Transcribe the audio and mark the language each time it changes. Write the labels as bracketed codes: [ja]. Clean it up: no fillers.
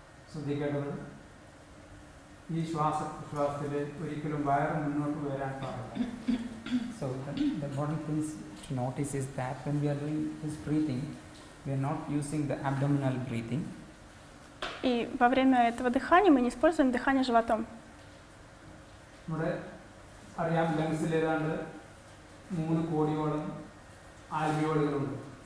[ml] ശ്രദ്ധിക്കേണ്ടത് ഈ ശ്വാസത്തിൽ ഒരിക്കലും വയറ് മുന്നോട്ട് വരാൻ പാടില്ല. [en] So the important thing to notice is that when we are doing this breathing, we are not using the abdominal breathing. [ru] И во время этого дыхания мы не используем дыхание животом. [ml] നമ്മുടെ അറിയാം ലങ്സിൽ ഏതാണ്ട് 3 കോടിയോളം ആൽവിയോളുകളുണ്ട്.